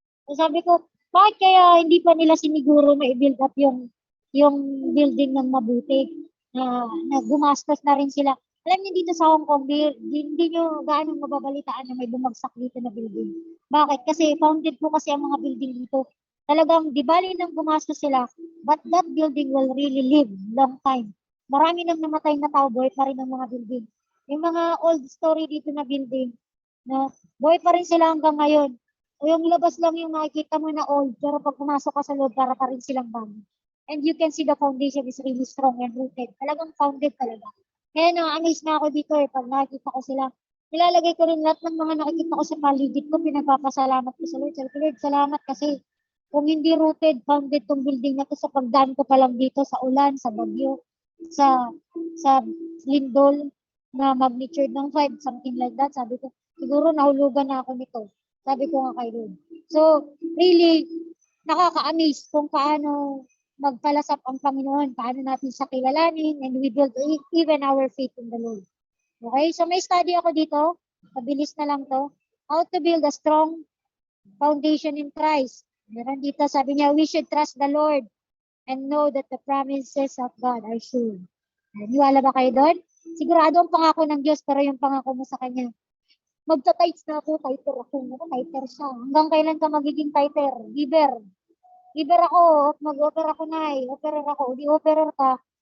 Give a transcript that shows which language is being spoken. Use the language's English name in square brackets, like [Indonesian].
[Filipino] So, sabi ko, bakit kaya hindi pa nila siniguro ma-build up yung building ng mabuti na gumastos na rin sila. Alam niyo dito sa Hong Kong, hindi nyo gaano mababalitaan na may bumagsak dito na building. Bakit? Kasi founded po kasi ang mga building dito. Talagang di bali nang gumastos sila, [English] but that building will really live long time. [Filipino] Marami nang namatay na tao, buhay pa rin ang mga building. Yung mga old story dito na building, no, buhay pa rin sila hanggang ngayon. O yung labas lang yung nakikita mo na old, pero pag pumasok ka sa loob, para pa rin silang bago. [English] And you can see the foundation is really strong and rooted. [Filipino] Talagang founded talaga. Kaya na-amaze na ako dito eh, pag nakikita ko sila. Nilalagay ko rin lahat ng mga nakikita ko sa paligid ko, pinagpapasalamat ko sa Lord. Sabi ko, Lord, salamat kasi kung hindi rooted, founded tong building na to sa pagdaan ko pa lang dito, sa ulan, sa bagyo, sa lindol, na magnitude ng 5, [English] something like that. [Filipino] Sabi ko, siguro nahulugan na ako nito. Sabi ko nga kay Lord. So, really, nakaka-amaze kung paano magpalasap ang Panginoon, paano natin siya kilalanin, [English] and we build even our faith in the Lord. [Filipino] Okay, so may study ako dito. Pabilis na lang to. [English] How to build a strong foundation in Christ. [Filipino] Meron dito, sabi niya, [English] we should trust the Lord and know that the promises of God are sure. [Filipino] Niwala ba kayo doon? Sigurado ang pangako ng Diyos, pero yung pangako mo sa Kanya, magta-tights na ako, tighter ako. Tighter siya. Hanggang kailan ka magiging tighter? Giver ako, mag-offer ako na offerer ako, di offerer ka.